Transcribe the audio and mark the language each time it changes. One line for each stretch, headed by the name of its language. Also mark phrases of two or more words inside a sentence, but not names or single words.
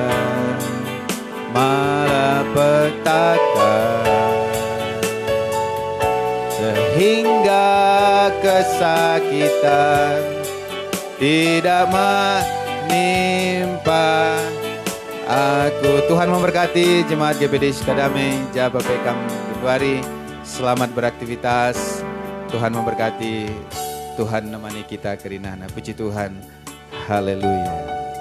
Indonesian: malapetaka, sehingga kesakitan tidak menimpa aku. Tuhan memberkati jemaat GBD Sukadamai,
Batak Karo: Jaba Pekam Kedwari.
Indonesian: Selamat beraktivitas. Tuhan memberkati. Tuhan nemani kita kerinana. Puji Tuhan. Haleluya.